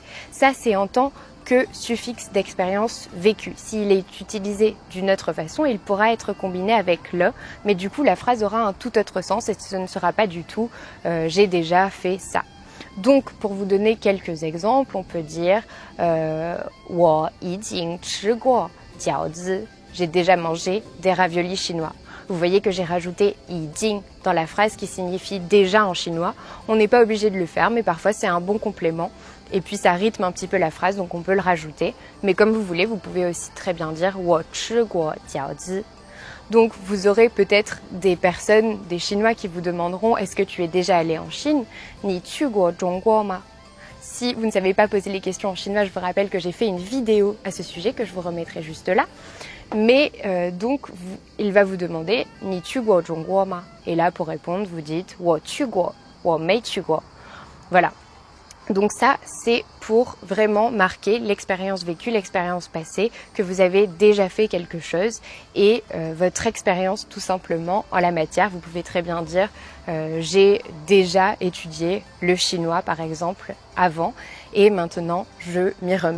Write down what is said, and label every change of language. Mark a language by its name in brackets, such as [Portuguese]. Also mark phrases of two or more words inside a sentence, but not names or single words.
[French] Ça, c'est en tant que suffixe d'expérience vécue. S'il est utilisé d'une autre façon, il pourra être combiné avec le, mais du coup, la phrase aura un tout autre sens et ce ne sera pas du tout j'ai déjà fait ça. Donc, pour vous donner quelques exemples, on peut dire [Chinese] 我已经吃过饺子. [French] J'ai déjà mangé des raviolis chinois. Vous voyez que j'ai rajouté 已经 dans la phrase qui signifie déjà en chinois. On n'est pas obligé de le faire, mais parfois c'est un bon complément. Et puis ça rythme un petit peu la phrase, donc on peut le rajouter. Mais comme vous voulez, vous pouvez aussi très bien dire [Chinese] 我吃过饺子. [French] Donc vous aurez peut-être des personnes, des Chinois qui vous demanderont est-ce que tu es déjà allé en Chine? [Chinese] 你去过中国吗? [French] Si vous ne savez pas poser les questions en chinois, je vous rappelle que j'ai fait une vidéo à ce sujet que je vous remettrai juste là. Mais donc il va vous demander [Chinese] 你去过中国吗? [French] Et là pour répondre, vous dites [Chinese] 我去过,我没去过. [French] Voilà. Donc ça, c'est pour vraiment marquer l'expérience vécue, l'expérience passée, que vous avez déjà fait quelque chose et votre expérience tout simplement en la matière. Vous pouvez très bien dire j'ai déjà étudié le chinois par exemple avant et maintenant je m'y remets.